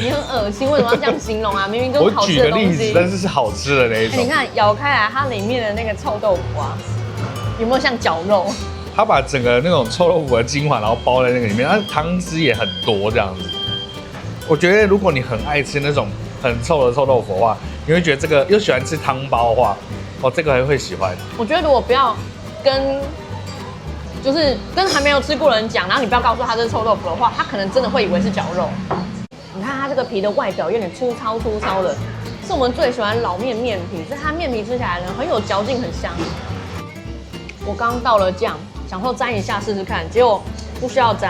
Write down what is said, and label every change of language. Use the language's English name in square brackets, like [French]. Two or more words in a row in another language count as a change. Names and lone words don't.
[Chinese] 你很噁心，為什麼要這樣形容啊？明明都是好吃的東西。我舉個例子，但是是好吃的那一種。你看咬開來，它裡面的那個臭豆腐啊，有沒有像絞肉？它把整個那種臭豆腐的精華，然後包在那個裡面，它湯汁也很多這樣子。我覺得如果你很愛吃那種很臭的臭豆腐的話，你會覺得這個又喜歡吃湯包的話，哦，這個還會喜歡。我覺得如果不要跟就是跟還沒有吃過的人講，然後你不要告訴他這是臭豆腐的話，他可能真的會以為是絞肉。你看它這個皮的外表有點粗糙的，是我們最喜歡老麵皮，所以它麵皮吃起來呢很有嚼勁，很香。我剛倒了醬，想說沾一下試試看，結果不需要沾。